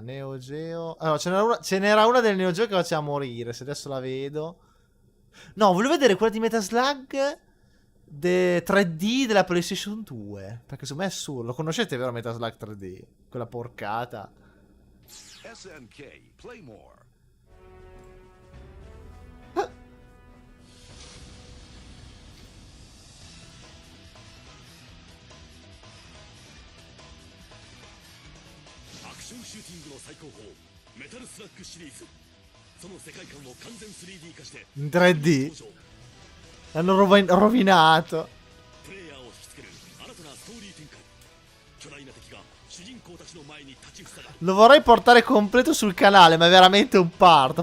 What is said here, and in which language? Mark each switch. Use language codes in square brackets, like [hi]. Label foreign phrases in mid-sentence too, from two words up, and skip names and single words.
[it] Neo Geo... Allora, ce n'era una del Neo Geo che faceva morire, se adesso la vedo... No, volevo vedere quella di Metaslug 3D della PlayStation 2. Perché secondo me è assurdo. Lo conoscete, vero, Metaslug 3D? Quella porcata. SNK, [en] play more. Action shooting [ja] の最高峰メタルスラッグシリーズ [it] in 3D l'hanno rovinato. Lo vorrei portare completo sul canale, ma è veramente un parto.